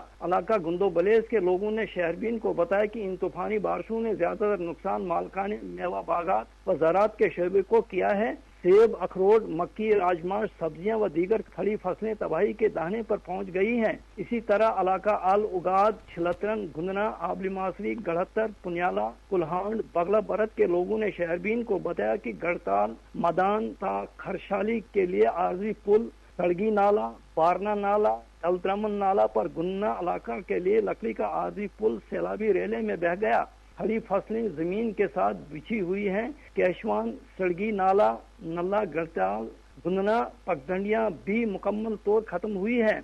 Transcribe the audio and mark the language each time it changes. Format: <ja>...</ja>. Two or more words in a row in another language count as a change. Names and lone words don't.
<ur>علاقہ گندو بلیس کے لوگوں نے شہربین کو بتایا کہ ان طوفانی بارشوں نے زیادہ تر نقصان مالکانِ میوہ باغات و زراعت کے شعبے کو کیا ہے. سیب، اخروٹ، مکئی، راجماش، سبزیاں و دیگر کھڑی فصلیں تباہی کے دہانے پر پہنچ گئی ہیں. اسی طرح علاقہ آل اگاد، چھلترن، گندنا، آبلی ماسری، گڑھتر، پنیالہ، کلہانڈ, بگلا برت کے لوگوں نے شہربین کو بتایا کہ گڑھتال، مدان تا خرشالی کے لیے عارضی پل، سڑگی نالہ، بارنا نالہ، دلدرمن نالہ پر گنا علاقہ کے لیے لکڑی کا عارضی پل سیلابی ریلے میں بہہ گیا. کھڑی فصلیں زمین کے ساتھ بچھی ہوئی ہیں۔ کیشوان، سڑگی نالہ، نلہ، گڑھتال، گندنا، پگڈنڈیاں بھی مکمل طور ختم ہوئی ہے.</ur>